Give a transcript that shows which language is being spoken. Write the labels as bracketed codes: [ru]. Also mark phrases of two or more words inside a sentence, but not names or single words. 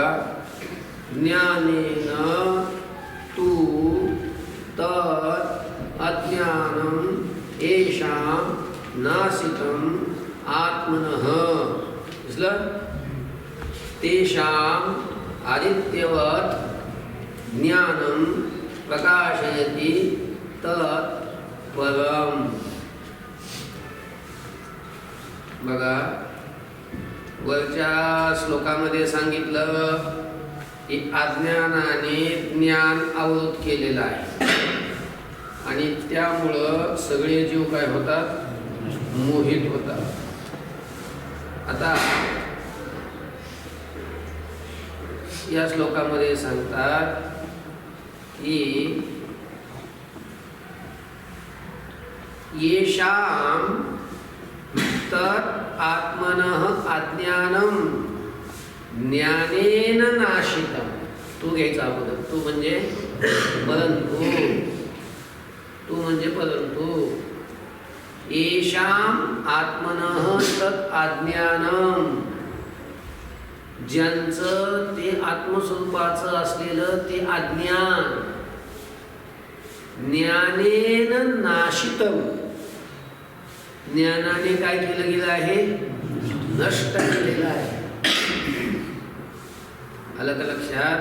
[sa] ज्ञानेन तु तत् अज्ञानम् येषां नाशितम् आत्मनः. [mr] दिसलं? [sa] तेषाम् आदित्यवत् ज्ञानं प्रकाशयति तत् परम्. [mr] बघा, वरच्या श्लोकामध्ये सांगितलं की अज्ञानाने ज्ञान आवृत केलेलं आहे आणि त्यामुळं सगळे जीव काय होतात? मोहित होतात. आता या श्लोकामध्ये सांगतात की [sa] येषां तत् आत्मनः अज्ञानं ज्ञानेन नाशितं. [mr] तू घ्यायचा अगोदर. तू म्हणजे परंतु. तू म्हणजे परंतु. [sa] येषां आत्मनः तत् अज्ञानं, [mr] ज्यांचं ते आत्मस्वरूपाचं असलेलं ते अज्ञान [sa] ज्ञानेन नाशितं, [mr] ज्ञानाने काय केलं गेलं आहे? नष्ट केलेलं आहे. आलं का लक्षात?